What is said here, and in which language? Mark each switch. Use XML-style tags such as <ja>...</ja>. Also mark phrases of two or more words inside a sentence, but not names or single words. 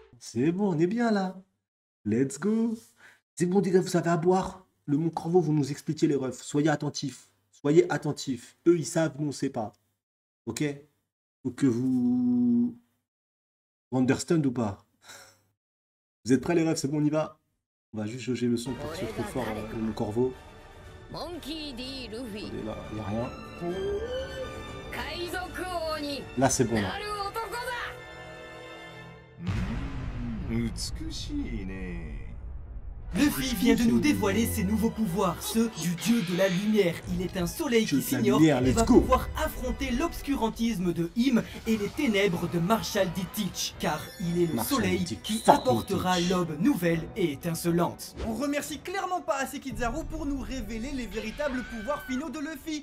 <fr>C'est bon, on est bien là.</fr> <en>Let's go.</en> <fr>C'est bon, les gars, vous avez à boire. Le Mont Corvo, vous nous expliquez les refs. Soyez attentifs. Soyez attentifs. Eux, ils savent, nous, on sait pas. Ok? Faut que vous understand ou pas? Vous êtes prêts, les refs? C'est bon, on y va. On va juste jauger le son pour que ce soit trop fort, le Mont Corvo.</fr> <ja>モンキー D ルフィ</ja> <fr>Attendez, là, il n'y a rien.</fr> <ja>海賊王に</ja> <fr>Là, c'est bon,</fr> <ja>な</ja> <fr>là.</fr> <ja>る男だ美しいね。</ja> <fr>Luffy vient de nous dévoiler ses nouveaux pouvoirs, ceux du dieu de la lumière. Il est un soleil Dieu qui de la s'ignore lumière, et</fr> <en>let's</en> <fr>va</fr> <en>go.</en> <fr>pouvoir affronter l'obscurantisme de Im et les ténèbres de Marshall D. Teach, car il est le Marshall soleil D. qui Fucking apportera Teach. l'aube nouvelle et étincelante. On remercie clairement pas assez Kizaru pour nous révéler les véritables pouvoirs finaux de Luffy.</fr>